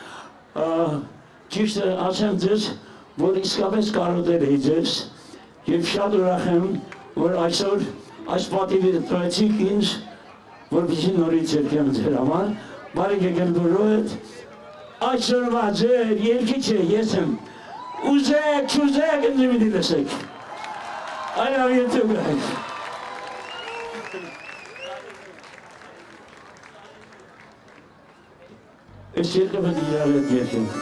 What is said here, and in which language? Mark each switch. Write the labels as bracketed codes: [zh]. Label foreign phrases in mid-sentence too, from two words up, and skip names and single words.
[hy] ճիշտը ասեմ ձեզ, որ իսկապես կարոտել էի ձեզ, եւ շատ ուրախ եմ, որ այսօր այս պատիվը տվեցիք ինձ, որպեսզի նորից երգեմ ձեր համար, բարիք եկել բոլորդ, այսօրվա ձեր երգիչը ես եմ, ուզեք, չուզեք, ինձ մի լսեք, [en] I love you too guys. [hy] Ես երկը պետք է իրար հետ երգեմ.